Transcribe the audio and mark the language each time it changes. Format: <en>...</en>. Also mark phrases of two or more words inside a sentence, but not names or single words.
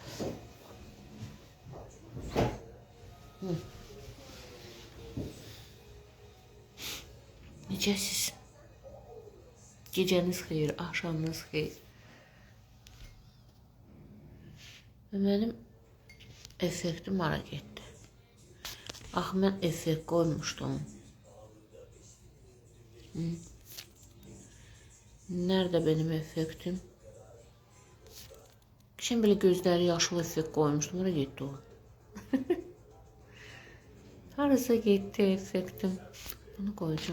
<az>Necəsiz? Gecəniz xeyir, axşamınız xeyir. Və mənim effektim hara getdi? Axı mən effekt qoymuşdum.</az> <tr>Nerede benim effektim? Şimdi böyle</tr> <az>gözləri yaşıl</az> <tr>effekt koymuştum. Oraya gitti o. Harasa gitti effektim. Bunu koyacağım.</tr>